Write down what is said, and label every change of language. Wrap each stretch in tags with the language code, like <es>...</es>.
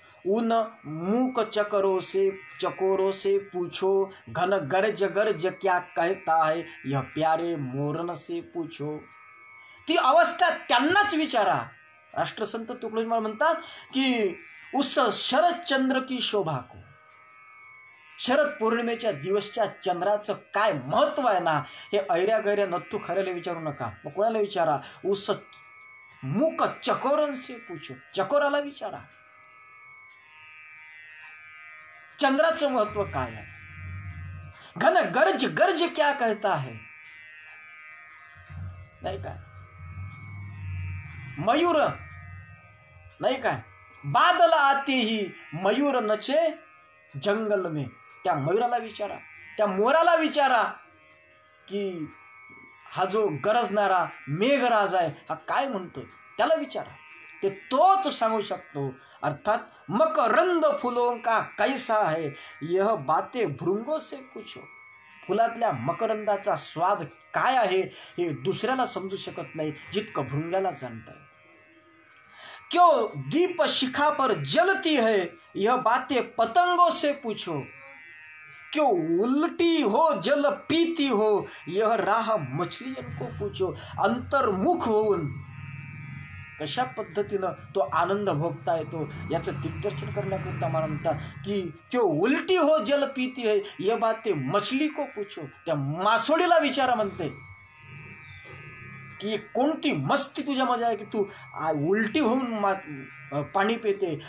<hi>उन मूक चकोरों से पूछो, घन गर्ज गर्ज क्या कहता है, यह प्यारे मोरन से पूछो.</hi> <mr>ती अवस्था त्यांनाच विचारा. राष्ट्रसंत तुकडोजी महाराज म्हणतात की</mr> <hi>उस शरद चंद्र की शोभा को,</hi> <mr>शरद पौर्णिमेच्या दिवसच्या चंद्राचं काय महत्व आहे ना, हे ऐऱ्या गैऱ्या नथू खऱ्याला विचारू नका. मग कोणाला विचारा?</mr> <hi>उस मूक चकोरन से पूछो,</hi> <mr>चकोराला विचारा चंद्राचं महत्व काय आहे.</mr> <hi>घन गर्ज गर्ज क्या कहता है,</hi> <mr>नाही काय. मयूर नाही काय,</mr> <hi>बादल आते ही मयूर नचे जंगल में.</hi> <mr>त्या मयूराला विचारा, त्या मोराला विचारा की हा जो गरजणारा मेघराज आहे हा काय म्हणतोय, त्याला विचारा. ते तोच सांगू शकतो.</mr> <hi>अर्थात मकरंद फुलों का कैसा है, यह बातें भृंगों से पूछो.</hi> <mr>फुलातल्या मकरंदाचा स्वाद काय आहे हे दुसऱ्याला समजू शकत नाही जितकं भृंग्याला जाणताय.</mr> <hi>क्यों दीप शिखा पर जलती है, यह बातें पतंगों से पूछो. क्यों उल्टी हो जल पीती हो, यह राह मछलियों को पूछो.</hi> <mr>अंतर्मुख होऊन कशा पद्धतीनं तो आनंद भोगता येतो याचं दिग्दर्शन करण्याकरिता मला म्हणतात की</mr> <hi>क्यों उल्टी हो जल पीती है, यह बातें मछली को पूछो.</hi> <mr>त्या मासोळीला विचारा म्हणते की कोणती मस्ती तुझ्या मजा आहे की तू उलटी होऊन पाणी पिते.</mr>